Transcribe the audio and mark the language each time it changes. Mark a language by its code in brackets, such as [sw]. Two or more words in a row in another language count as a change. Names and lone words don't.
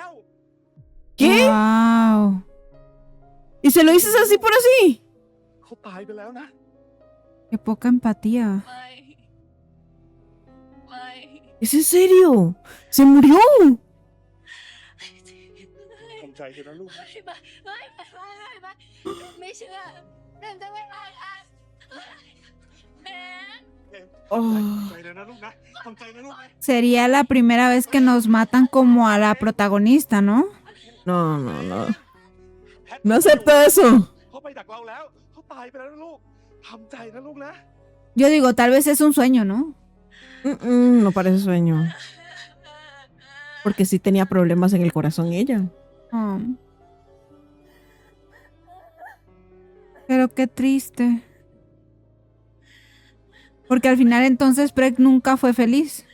[es] ¿Qué? Wow. ¿Y se lo dices así por así? [th] เขาตายไปแล้วนะ [es] Qué poca empatía. [th] ไม่ ไม่ [es] ¿Es en serio? ¡Se murió! [th] ทำใจเถอะนะลูก ไม่เชื่อเปรมจะไม่ไปค่ะเปรม [es] Oh. [th] ใจเลยนะลูกนะทำใจนะลูกนะ [es] Sería la primera vez que nos matan como a la protagonista, ¿no? No, no, no. No acepto eso. [th] เขาไปจากเราแล้ว เขาตายไปแล้วนะลูกทำใจนะลูกนะ [es] Yo digo, tal vez es un sueño, ¿no? No parece sueño. Porque sí tenía problemas en el corazón ella. Oh. Pero qué triste. Porque al final entonces Preg nunca fue feliz.